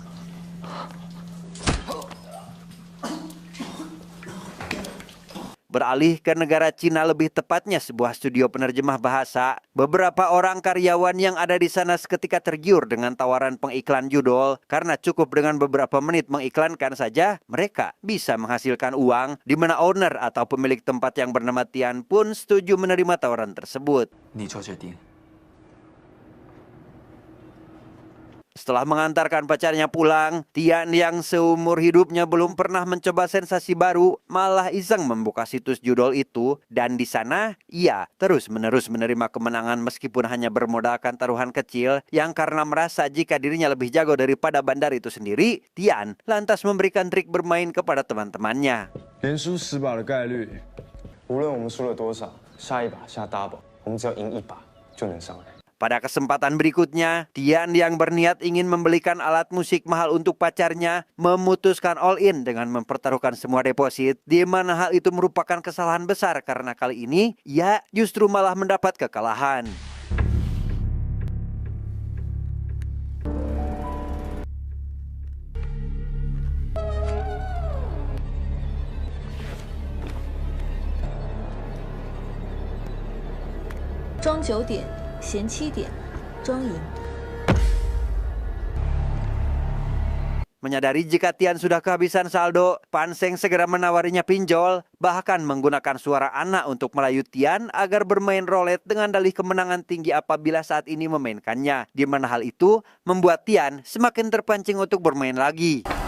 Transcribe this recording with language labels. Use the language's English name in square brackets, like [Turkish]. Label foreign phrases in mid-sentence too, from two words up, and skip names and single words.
[Indonesian] Beralih ke negara Cina, lebih tepatnya sebuah studio penerjemah bahasa. Beberapa orang karyawan yang ada di sana seketika tergiur dengan tawaran pengiklan judul karena cukup dengan beberapa menit mengiklankan saja mereka bisa menghasilkan uang, di mana owner atau pemilik tempat yang bernama Tian pun setuju menerima tawaran tersebut. [Chinese] 你做决定。 [Indonesian] Setelah mengantarkan pacarnya pulang, Tian yang seumur hidupnya belum pernah mencoba sensasi baru, malah iseng membuka situs judul itu. Dan di sana, ia terus-menerus menerima kemenangan meskipun hanya bermodalkan taruhan kecil, yang karena merasa jika dirinya lebih jago daripada bandar itu sendiri, Tian lantas memberikan trik bermain kepada teman-temannya. [Chinese] 连输10把的概率，无论我们输了多少，下一把下 double，我们只要赢1把就能上来。 [Indonesian] Pada kesempatan berikutnya, Tian yang berniat ingin membelikan alat musik mahal untuk pacarnya memutuskan [English] all in [Indonesian] dengan mempertaruhkan semua deposit, di mana hal itu merupakan kesalahan besar karena kali ini ia justru malah mendapat kekalahan. [Chinese] 庄9点，闲7点，庄赢。 [Indonesian] Menyadari jika Tian sudah kehabisan saldo, Panseng segera menawarinya pinjol, bahkan menggunakan suara anak untuk merayu Tian agar bermain roulette dengan dalih kemenangan tinggi apabila saat ini memainkannya. Di mana hal itu membuat Tian semakin terpancing untuk bermain lagi.